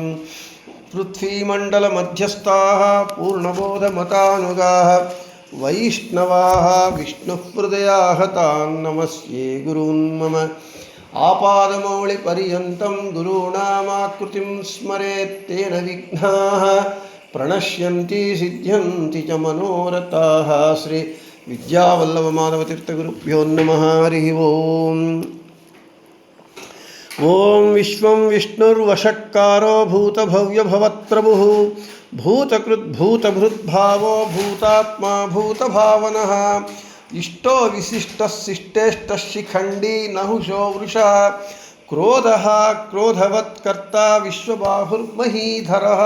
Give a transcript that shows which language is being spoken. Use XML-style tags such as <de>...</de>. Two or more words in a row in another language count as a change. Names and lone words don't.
<sa>ಪೃಥ್ವೀಮಂಡಲಮಧ್ಯಸ್ಥಾಃ ಪೂರ್ಣಬೋಧಮತಾನುಗಾಃ ವೈಷ್ಣವಾಃ ವಿಷ್ಣುಹೃದಯಾಃ ತಾನ್ ನಮಸ್ಯೆ ಗುರೂನ್ ಮಮ. ಆಪಾದಮೌಳಿಪರ್ಯಂತಂ ಗುರುಣಾಮಾಕೃತಿಂ ಸ್ಮರೇತ್ ತೇನ ವಿಘ್ನಾಃ ಪ್ರಣಶ್ಯಂತಿ ಸಿದ್ಧ್ಯಂತಿ ಚ ಮನೋರಥಾಃ. ಶ್ರೀ ವಿದ್ಯಾವಲ್ಲಭಮಾಧವತೀರ್ಥಗುರುಭ್ಯೋ ನಮಃ. ಹರಿ ಓಂ. ಓಂ ವಿಶ್ವಂ ವಿಷ್ಣುರ್ವಷಟ್ಕಾರೋ ಭೂತಭವ್ಯಭವತ್ಪ್ರಭುಃ ಭೂತಕೃದ್ಭೂತಭೃದ್ಭಾವೋ ಭೂತಾತ್ಮಾ ಭೂತಭಾವನಃ. ಇಷ್ಟೋ ವಿಶಿಷ್ಟಶಿಷ್ಟೇಷ್ಟಶಿಖಂಡಿ ನಹುಷೋ ವೃಷಃ ಕ್ರೋಧಃ ಕ್ರೋಧವತ್ಕರ್ತ ವಿಶ್ವಬಾಹುರ್ಮಹೀಧರಃ.</sa>